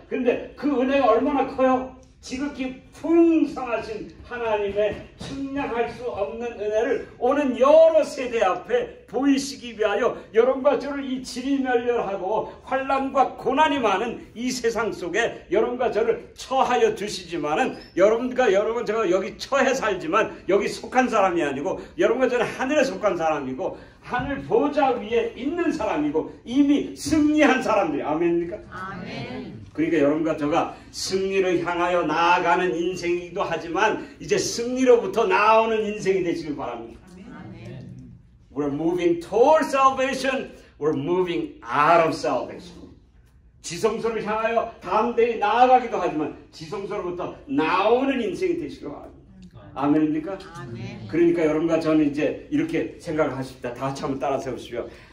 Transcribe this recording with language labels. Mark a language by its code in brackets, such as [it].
[ko] 그런데 그 은혜가 얼마나 커요? 지극히 풍성하신 하나님의 측량할 수 없는 은혜를 오는 여러 세대 앞에 보이시기 위하여 여러분과 저를 이 지리멸렬하고 환난과 고난이 많은 이 세상 속에 여러분과 저를 처하여 두시지만은, 여러분 제가 여기 처해 살지만 여기 속한 사람이 아니고, 여러분과 저는 하늘에 속한 사람이고 하늘 보좌 위에 있는 사람이고 이미 승리한 사람들이. 아멘입니까? 아멘. 그러니까 여러분과 저가 승리를 향하여 나아가는 인생이기도 하지만 이제 승리로부터 나오는 인생이 되시길 바랍니다. 아멘. [en] We're moving toward salvation. We're moving out of salvation. [ko] 지성소를 향하여 담대히 나아가기도 하지만 지성소로부터 나오는 인생이 되시길 바랍니다. 아멘입니까? 아멘. 그러니까 여러분과 저는 이제 이렇게 생각을 하십니다. 다 같이 한번 따라서 해보시죠.